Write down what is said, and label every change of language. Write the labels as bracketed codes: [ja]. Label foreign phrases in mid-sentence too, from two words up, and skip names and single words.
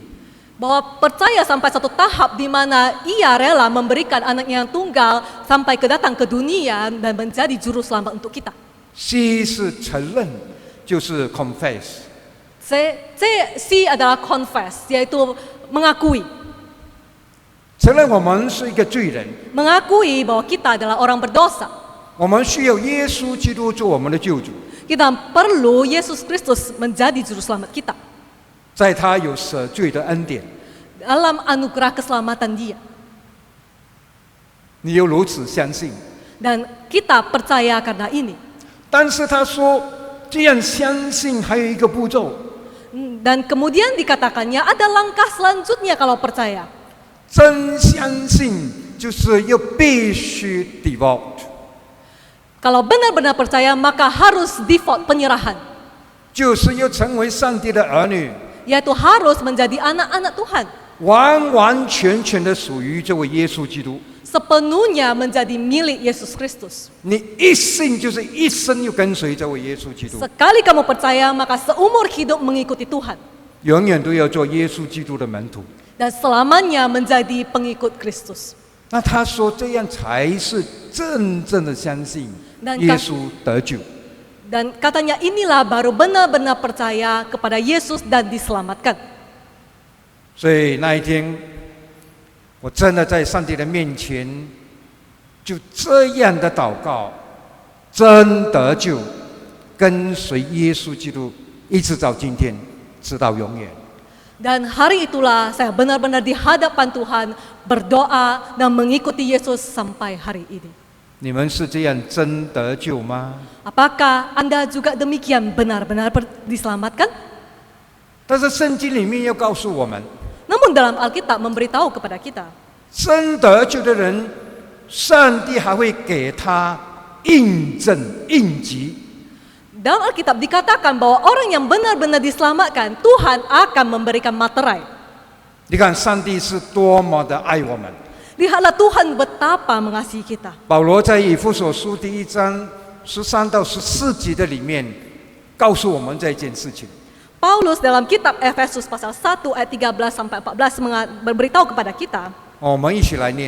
[id] bahwa percaya sampai satu tahap di mana ia rela memberikan anaknya yang tunggal sampai datang ke dunia dan menjadi juru selamat untuk kita. [zh] C 是承认，就是 confess。 [id] C adalah confess, yaitu mengakui. [zh] 承认我们是一个罪人， [id] Mengakui bahwa kita adalah orang berdosa. [zh] 我们需要耶稣基督做我们的救主， [id] Kita perlu Yesus Kristus menjadi juru selamat kita. [zh] 在他有赦罪的恩典， [id] Dalam anugerah keselamatan dia. [zh] 你又如此相信。 [id] Dan kita percaya karena ini. [zh] 但是他说，这样相信还有一个步骤， [id] Dan kemudian dikatakannya ada langkah selanjutnya kalau percaya. [zh] 真相信就是又必须 devote， [id] Kalau benar-benar percaya maka harus default penyerahan. [zh] 就是又成为上帝的儿女， [id] Yaitu harus menjadi anak-anak Tuhan. [zh] 完完全全的属于这位耶稣基督。 [id] Sepenuhnya menjadi milik Yesus Kristus. [zh] 你一信就是一生又跟随这位耶稣基督， [id] Sekali kamu percaya maka seumur hidup mengikuti Tuhan. [zh] 永远都要做耶稣基督的门徒。 [id] Dan selamanya menjadi pengikut Kristus. [zh] 那他说这样才是真正的相信 [id] Dan [zh] 耶稣得救。 [id] Dan katanya inilah baru benar-benar percaya kepada Yesus dan diselamatkan. [zh] 所以那一天，我真的在上帝的面前，就这样的祷告，真得救，跟随耶稣基督，一直到今天，直到永远。 [id] Dan hari itulah saya benar-benar di hadapan Tuhan berdoa dan mengikuti Yesus sampai hari ini. [zh] 你们是这样真得救吗？ [id] Apakah Anda juga demikian benar-benar diselamatkan? [zh] 但是圣经里面又告诉我们， [id] Namun dalam Alkitab memberitahu kepada kita, [zh] 真得救的人，上帝还会给他印证、印记。 [id] Dalam Alkitab dikatakan bahwa orang yang benar-benar diselamatkan, Tuhan akan memberikan materai. [zh] 你看，上帝是多么的爱我们。 [id] Lihatlah Tuhan betapa mengasihi kita. [zh] 保罗在以弗所书第1章13到14节的里面，告诉我们这件事情。 [id] Paulus dalam kitab Efesus pasal 1 ayat 13 sampai 14 beritahu kepada kita. [zh] 我们一起来念。